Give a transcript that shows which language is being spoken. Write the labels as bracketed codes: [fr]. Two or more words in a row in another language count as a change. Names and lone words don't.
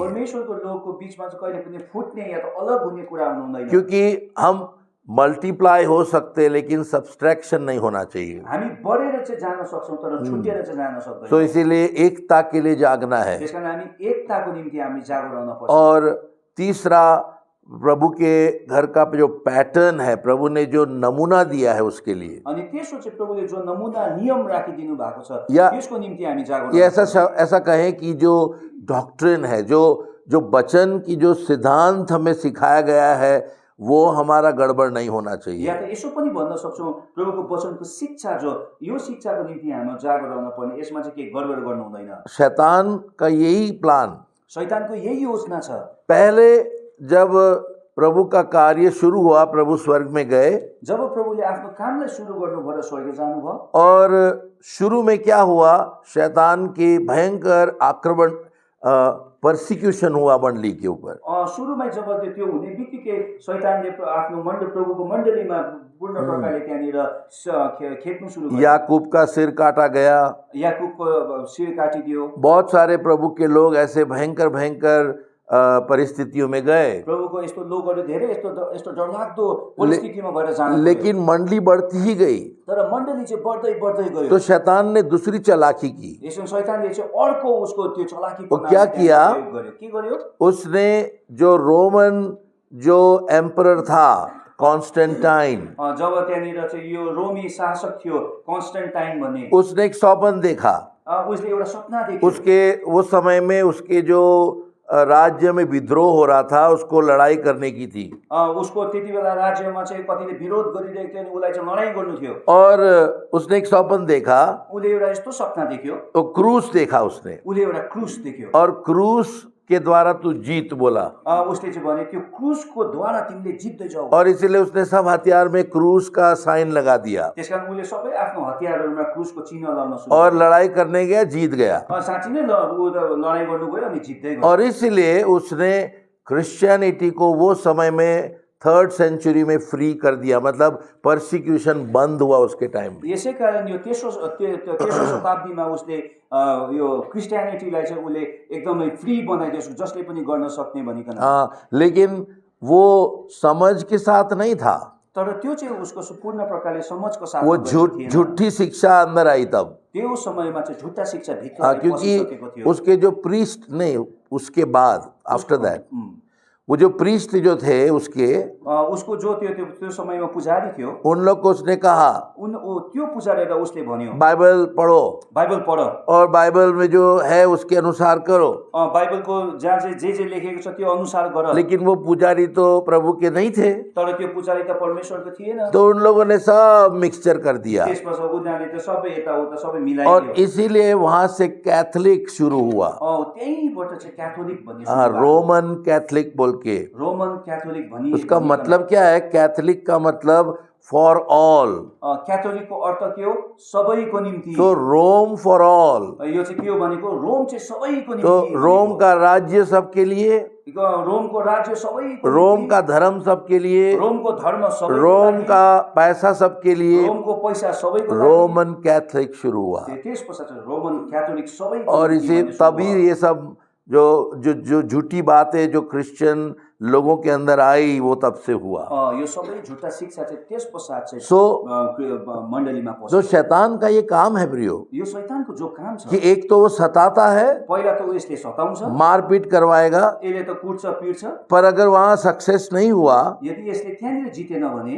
[ne] परमेश्वरको लोगको बीचमा चाहिँ कहिले पनि फुट्ने या त अलग हुने कुरा हुनु हुँदैन। [hi] क्योंकि हम मल्टीप्लाई हो सकते लेकिन सब्सट्रैक्शन नहीं होना चाहिए। [ne] हामी बढेर चाहिँ जान सक्छौं तर छुटेर चाहिँ जान सक्दैनौं। [hi] तो इसीलिए एकता के लिए जागना है। [ne] त्यसकारण हामी एकताको निम्ति हामी जागो रहन पर्छ। [hi] और तीसरा, प्रभु के घर का जो पैटर्न है, प्रभु ने जो नमूना दिया है उसके लिए। [ne] अनि तेस्रो चाहिँ प्रभुले जो नमूना नियम राखिदिनु भएको छ त्यसको निम्ति हामी जागो रहन। [hi] ऐसा कहें कि जो डॉक्ट्रिन है, जो वचन की जो सिद्धांत हमें सिखाया गया है वो हमारा गड़बड़ नहीं होना चाहिए। [ne] या त यसो पनि भन्न सक्छौं प्रभुको वचनको शिक्षा जो यो शिक्षाको निम्ति हामी जागो रहन पर्ने, यसमा चाहिँ के गडबड गर्नु हुँदैन। [hi] शैतान का यही प्लान, [ne] शैतानको यही योजना छ। [hi] पहले जब प्रभु का कार्य शुरू हुआ, प्रभु स्वर्ग में गए। [ne] जब प्रभुले आफ्नो कामलाई सुरु गर्नु भएर स्वर्ग जानुभयो [hi] और शुरू में क्या हुआ, शैतान की भयंकर आक्रमण, पर्सिक्यूशन हुआ मंडली के ऊपर। [ne] सुरुमा जब त्यो हुने बित्तिकै शैतानले आफ्नो प्रभुको मण्डलीमा पूर्ण प्रकारले त्यहाँनिर खेद्नु सुरु गर्यो। [hi] याकूब का सिर काटा गया, [ne] याकूबको सिर काटिदियो। [hi] बहुत सारे प्रभु के लोग ऐसे भयंकर परिस्थितियों में गए। [ne] प्रभुको यस्तो लोगहरू धेरै यस्तो डरलाग्दो परिस्थितिमा भएर जानु। [hi] लेकिन मंडली बढ़ती ही गई। [ne] तर मण्डली चाहिँ बढ्दै गयो। [hi] तो शैतान ने दूसरी चालाकी की। [ne] यसो शैतानले चाहिँ अर्को उसको त्यो चालाकी [hi] वो क्या किया, [ne] के गर्यो, [hi] उसने जो रोमन जो एम्परर था कॉन्स्टेंटाइन, [ne] जब त्यहाँनिर चाहिँ यो रोमी शासक थियो कन्स्टेन्टाइन भन्ने, [hi] उसने एक स्वप्न देखा। [ne] उसले एउटा सपना देख्यो। [hi] उसके वो समय में उसके जो राज्य में विद्रोह हो रहा था उसको लड़ाई करने की थी। [ne] उसको त्यति बेला राज्यमा चाहिँ कतिले विरोध गरिरहेको थियो अनि उलाई चाहिँ लडाई गर्नु थियो। [hi] और उसने एक स्वप्न देखा, [ne] उले एउटा यस्तो सपना देख्यो, [hi] तो क्रूस देखा उसने, [ne] उले एउटा क्रूस देख्यो। [hi] और क्रूस के द्वारा तू जीत बोला। [ne] उसले चाहिँ भने त्यो क्रूसको द्वारा तिमीले जित्दै जाऊ। [hi] और इसलिए उसने सब हथियार में क्रूस का साइन लगा दिया। [ne] त्यसकारण उले सबै आफ्नो हतियारहरुमा क्रूसको चिन्ह लगाउन सुरु [hi] और लड़ाई करने गया, जीत गया। [ne] साँच्चै नै लडाई गर्नु गयो अनि जित्दै गयो। [hi] और इसलिए उसने क्रिश्चियनिटी को वो समय में 3rd सेंचुरी में फ्री कर दिया, मतलब पर्सिक्यूशन बंद हुआ उसके टाइम में। [ne] यसै कारण यो तेस्रो शताब्दीमा उसले यो क्रिस्चियनिटीलाई चाहिँ उले एकदमै फ्री बनाइदियो, जसले पनि गर्न सक्ने भनिकन। [hi] लेकिन वो समझ के साथ नहीं था। [ne] तर त्यो चाहिँ उसको पूर्ण प्रकारले समझको साथ [hi] वो झूठी शिक्षा अंदर आई तब। [ne] त्यो समयमा चाहिँ झुट्टा शिक्षा भित्र [hi] क्योंकि उसके जो प्रीस्ट नहीं, उसके बाद [en] after that [hi] वो जो प्रीस्ट जो थे उसके, [ne] उसको जो त्यो समयमा पुजारी थियो, [hi] उन लोग को उसने कहा [ne] त्यो पुजारीलाई उसले भन्यो [hi] बाइबल पढ़ो [ne] बाइबल पढ, [hi] और बाइबल में जो है उसके अनुसार करो। [ne] बाइबलको जहाँ चाहिँ जे लेखेको छ त्यो अनुसार गर। [hi] लेकिन वो पुजारी तो प्रभु के नहीं थे, [ne] तर त्यो पुजारी त परमेश्वरको थिएन। [hi] तो उन लोगों ने सब मिक्सचर कर दिया [ne] त्यसपछि उनीहरूले त सबै यताउता सबै [hi] और [ne] मिलाइदियो। [hi] इसीलिए वहां से कैथलिक शुरू हुआ। [ne] त्यहीँबाट चाहिँ क्याथोलिक भन्ने [hi] हाँ, रोमन कैथलिक बोल के। [ne] रोमन क्याथोलिक भनी [hi] उसका मतलब क्या है? कैथलिक का मतलब [en] for all. [ne] क्याथोलिकको अर्थ के हो? सबैको निम्ति। [hi] तो रोम [en] for all, [ne] यो चाहिँ के हो भनेको रोम चाहिँ सबैको निम्ति। [hi] तो रोम का राज्य सबके लिए, [ne] रोमको राज्य सबैको रोम निम्ति, [hi] का धर्म सबके लिए, [ne] रोमको धर्म सबैको रोम लागि, [hi] का पैसा सबके लिए। [ne] रोमको पैसा सबैको लागि। [hi] रोमन कैथलिक शुरू हुआ [ne] त्यस पश्चात रोमन क्याथोलिक सबैको [hi] और [ne] निम्ति [hi] इसे [ne] भन्ने सुरु [hi] तभी [ne] भयो। [hi] ये सब जो झूठी बातें जो क्रिश्चियन लोगों के अंदर आई वो तब से हुआ। [ne] यो सबै झुट्टा शिक्षा चाहिँ त्यस पश्चात चाहिँ मण्डलीमा पस्यो। [hi] जो शैतान का ये काम है प्रियो, [ne] यो शैतानको जो काम छ, [hi] कि एक तो वो सताता है, [ne] पहिला त यसले सताउँछ, [hi] मारपीट करवाएगा, [ne] यसले त कुट्छ पिट्छ। [hi] पर अगर वहां सक्सेस नहीं हुआ [ne] यदि यसले त्यहाँनिर जितेन भने